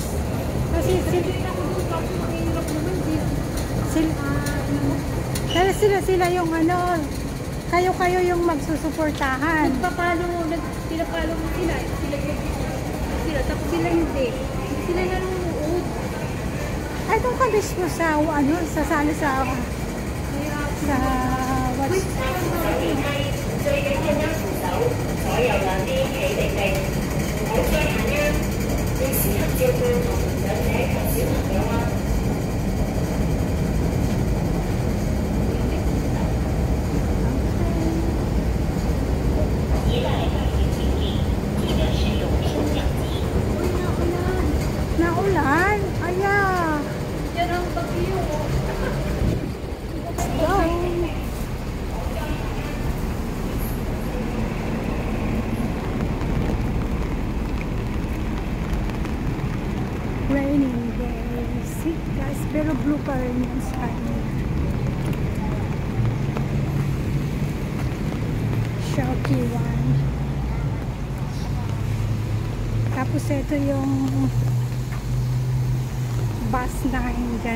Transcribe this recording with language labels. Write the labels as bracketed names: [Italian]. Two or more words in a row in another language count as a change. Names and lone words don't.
[Filipino] Kasi sila, sila yung ano, kayo yung magsusuportahan. pinapalo mo sila. Sila, tapos sila hindi. Sila nanonood. Ay, doon ka mismo sa, ano, sasali sa what's [Cantonese] 所有嘅啲企定定，好傷眼啊！要時刻照顧同長者及小朋友啊！ [Filipino] naulan. Aya. Yan ang bagyo. [English] Go. Raining days. [Filipino] Guys, pero [English] blue pa rin yung sky. Shocky one. [Filipino] Tapos ito yung bus na dyan.